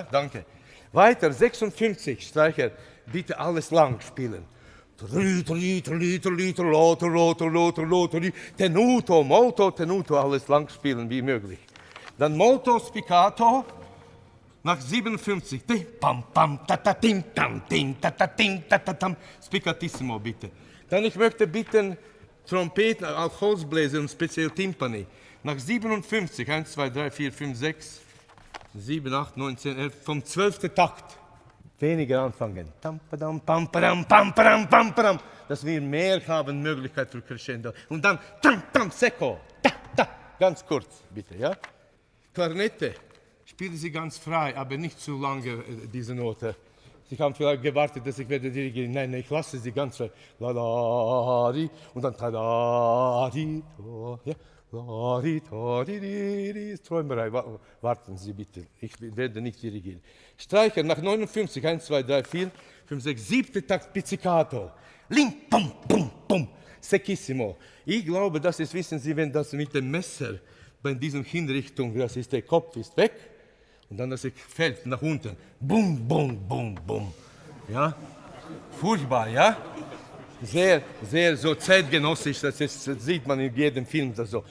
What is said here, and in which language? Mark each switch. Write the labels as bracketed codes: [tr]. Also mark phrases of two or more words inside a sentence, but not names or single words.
[de] Danke. Weiter, 56 Streicher, bitte alles lang spielen. [it] Tenuto, molto, tenuto, [de] alles lang spielen wie möglich. Dann [it] molto spiccato. [de] Nach 57. Pam, pam, tatatim, tam, tim, tatatim, tatatam. Spiccatissimo, bitte. Dann ich möchte bitten, Trompeten, auch Holzbläser und speziell Timpani. Nach 57, 1, 2, 3, 4, 5, 6, 7, 8, 9, 10, 11, vom 12. Takt. Weniger anfangen. Tam, padam, pam, padam, pam, padam, pam, padam. Dass wir mehr haben, Möglichkeit für Crescendo. Und dann, tam, tam, secco. Ta, ta. Ganz kurz, bitte, ja? Klarnette. Spielen Sie ganz frei, aber nicht zu lange diese Note. Sie haben vielleicht gewartet, dass ich werde dirigieren. Nein, ich lasse Sie ganz frei. La la di und dann ta da di. Ja. Träumerei, warten Sie bitte, ich werde nicht dirigieren. Streicher nach 59, 1, 2, 3, 4, 5, 6, 7. Takt Pizzicato. Ling, pum, pum, pum, secchissimo. Ich glaube, das ist, wissen Sie, wenn das mit dem Messer bei dieser Hinrichtung, das ist, der Kopf ist weg und dann das fällt nach unten. Bum, bum, bum, bum. Ja? Furchtbar, ja? Sehr, sehr so zeitgenössisch, das sieht man in jedem Film das so.